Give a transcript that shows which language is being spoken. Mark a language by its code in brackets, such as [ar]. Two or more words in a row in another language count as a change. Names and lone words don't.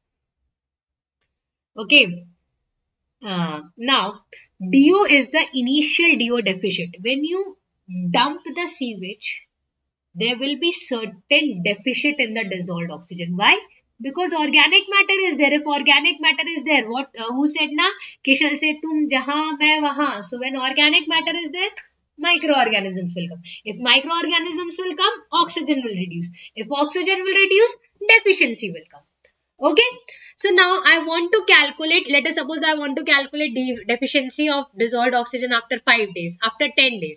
[en] Okay, now DO is the initial DO deficit. When you dump the sewage, there will be certain deficit in the dissolved oxygen. Why? Because organic matter is there. If organic matter is there, what who said na? [hi] किशल से तुम जहाँ मैं वहाँ. [en] So when organic matter is there, microorganisms will come. If microorganisms will come, oxygen will reduce. If oxygen will reduce, deficiency will come. Okay. So now I want to calculate, let us suppose I want to calculate the deficiency of dissolved oxygen after 5 days, after 10 days.